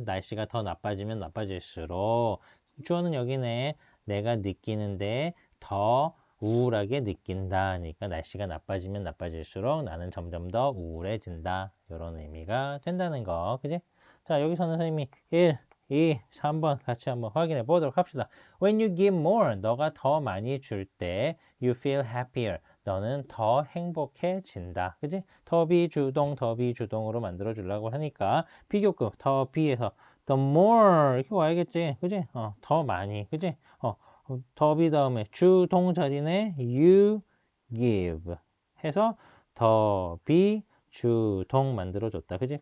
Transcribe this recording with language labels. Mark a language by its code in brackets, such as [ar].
[ko] 날씨가 더 나빠지면 나빠질수록 주어는 여기네. 내가 느끼는데 더 우울하게 느낀다. 그러니까 날씨가 나빠지면 나빠질수록 나는 점점 더 우울해진다. 이런 의미가 된다는 거. 그지? 자, 여기서는 선생님이 1, 2, 3번 같이 한번 확인해 보도록 합시다. [en] When you give more, [ko] 너가 더 많이 줄 때 [en] you feel happier. [ko] 너는 더 행복해진다. 그지? 더비주동으로 만들어 주려고 하니까 비교급 더비에서 the more 이렇게 와야겠지. 그지? 더 많이. 그지? 더비 다음에 주동 자리네 [en] you give [ko] 해서 더비 주동 만들어줬다. 그지?